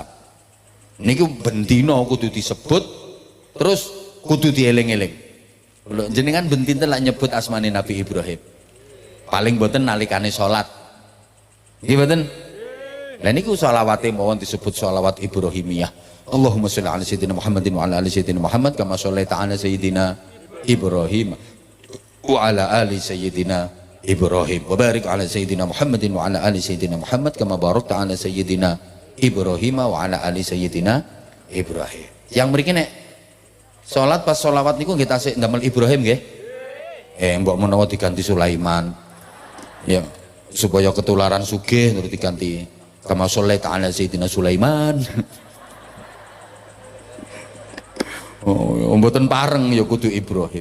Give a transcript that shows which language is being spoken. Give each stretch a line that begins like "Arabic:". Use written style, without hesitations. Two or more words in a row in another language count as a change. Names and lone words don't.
Javanese: Niku bendina kudu disebut, terus kudu dieling-eling. Jenengan bendina lak nyebut asmane Nabi Ibrahim. Paling mboten nalikane salat. Nggih mboten? Lah niku shalawate mawon disebut shalawat Ibrahimiyah.
Arabic: اللهم صل على سيدنا محمد وعلى آل سيدنا محمد كما صليت على سيدنا إبراهيم وعلى آل سيدنا إبراهيم وبارك على سيدنا محمد وعلى آل سيدنا محمد كما باركت على سيدنا إبراهيم وعلى آل سيدنا إبراهيم.
Javanese: Yang mriki nek salat pas shalawat niku nggih tasik ndamel Ibrahim nggih. Mbok menawa diganti Sulaiman. Ya, supaya ketularan sugih terus diganti
Arabic: كما صليت على سيدنا سليمان.
Javanese: Mboten pareng ya kudu Ibrahim.